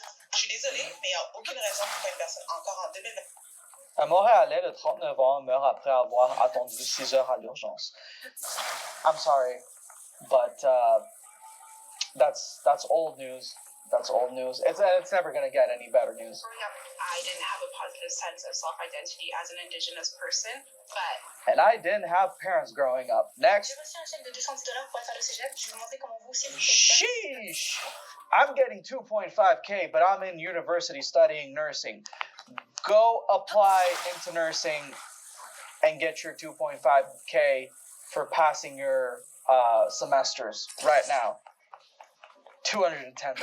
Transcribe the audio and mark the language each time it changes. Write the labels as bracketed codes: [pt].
[fr] Je suis désolée, mais il n'y a aucune raison pour une personne encore en 2020. Un Montréalais de 39 ans meurt après avoir attendu 6 heures à l'urgence. [en] I'm sorry, but that's old news. That's old news. It's never gonna get any better news. Growing up, I didn't have a positive sense of self-identity as an Indigenous person, but... And I didn't have parents growing up. Next. [fr] J'ai reçu un chèque de $210 pour faire le cégep. Je vais vous montrer comment vous aussi vous faites ça. [en] Sheesh! I'm getting 2.5K, but I'm in university studying nursing. Go apply into nursing and get your 2.5K for passing your semesters right now. $210.